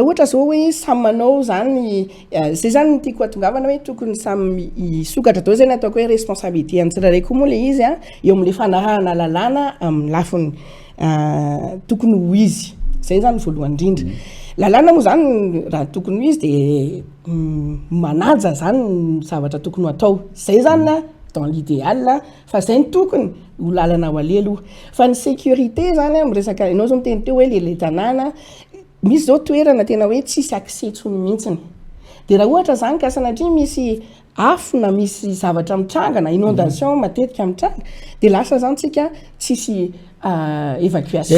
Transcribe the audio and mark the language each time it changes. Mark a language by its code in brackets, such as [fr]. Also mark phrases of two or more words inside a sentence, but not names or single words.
[mg] ohatra zao hoe samy manao zany zay zany ny tiako atongavana hoe tokony samy isokatra dao zay ny ataoko hoe responsabilité any tsirairay koa moa le izy a eo amin'le fanarahana lalàna amin'ny lafiny tokony ho izy zay zany voalohany indrindra lalàna moa zany raha tokony ho izy de manaja zany ny zavatra tokony ho atao zay zany a [fr] dans l'idéal [mg] fa zay ny tokony ho lalana ho ale aloha fa ny sécurité zany amin'ny resaka ianao zao miteny teo hoe le tanàna misy zao toerana tena hoe tsisy accès tsony mihitsiny de raha ohatra zany ka sanatria misy afona misy zavatra mitrangana inondation matetika mitranga de lasa zany tsika tsisy évacuation